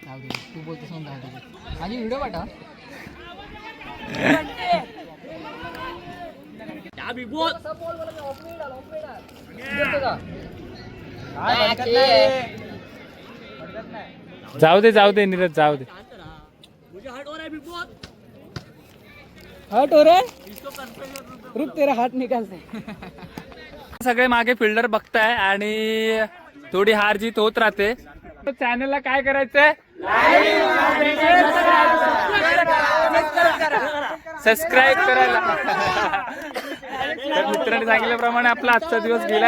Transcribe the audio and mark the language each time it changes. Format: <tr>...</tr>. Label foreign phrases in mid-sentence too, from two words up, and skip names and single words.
<mr>तू बोलतोस माझी व्हिडिओ पाठव. जाऊ दे जाऊ दे नीरज जाऊ दे.</mr> <hi>हट हो रे, रुक तेरा हात निकालते.</hi> <mr>सगळे मागे फिल्डर बघताय आणि थोडी हार जीत होत राहते. चॅनलला काय करायचंय? सबस्क्राईब करायला. तर मित्रांनी सांगितल्याप्रमाणे आपला आजचा दिवस गेला.</mr>